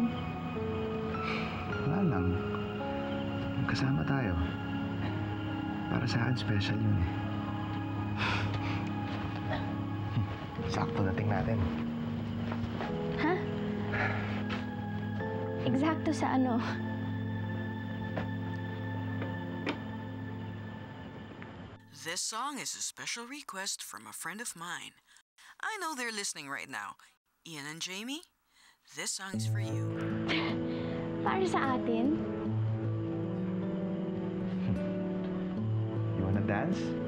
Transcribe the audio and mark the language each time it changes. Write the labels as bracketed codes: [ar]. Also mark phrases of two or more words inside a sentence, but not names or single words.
[tl] Wala lang. Kasama tayo. Para sa akin, special yun eh. Sakto dating natin. Ha? Eksakto sa ano? [en] This song is a special request from a friend of mine. I know they're listening right now. Ian and Jamie, this song is for you. [tl] Para sa atin? [en] You wanna dance?